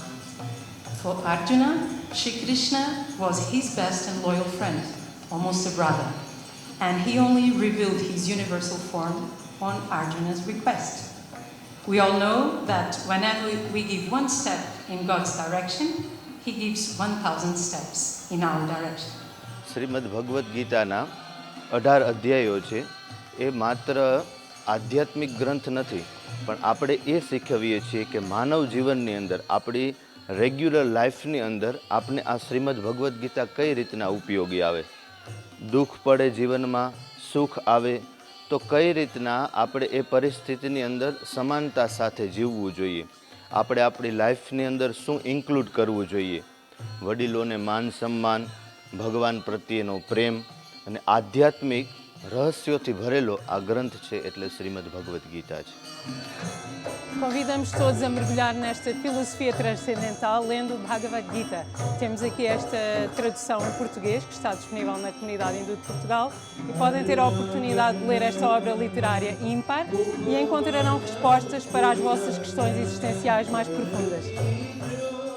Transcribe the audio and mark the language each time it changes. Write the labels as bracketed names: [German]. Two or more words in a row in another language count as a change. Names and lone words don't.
[English] For Arjuna, Shri Krishna was his best and loyal friend, almost a brother, and he only revealed his universal form on Arjuna's request. We all know that whenever we give one step in God's direction, He gives 1,000 steps in our direction. [Gujarati] શ્રીમદ ભગવદ્ ગીતાના 18 અધ્યાયો છે. એ માત્ર આધ્યાત્મિક ગ્રંથ નથી, પણ આપણે એ શીખવીએ છીએ કે માનવ જીવનની અંદર, આપણી [English] regular life [Gujarati] અંદર આપણે આ શ્રીમદ ભગવદ્ ગીતા કઈ રીતના ઉપયોગી આવે. દુઃખ પડે જીવનમાં, સુખ આવે તો કઈ રીતના આપણે એ પરિસ્થિતિની અંદર સમાનતા સાથે જીવવું જોઈએ, આપણે આપણી લાઈફની અંદર શું ઇન્ક્લુડ કરવું જોઈએ. વડીલોને માન સન્માન, ભગવાન પ્રત્યેનો પ્રેમ અને આધ્યાત્મિક રહસ્યોથી ભરેલો આ ગ્રંથ છે, એટલે શ્રીમદ ભગવદ્ ગીતા છે. [Portuguese] Convidamos todos a mergulhar nesta filosofia transcendental lendo o Bhagavad Gita. Temos aqui esta tradução em português que está disponível na comunidade hindu de Portugal e podem ter a oportunidade de ler esta obra literária ímpar e encontrarão respostas para as vossas questões existenciais mais profundas.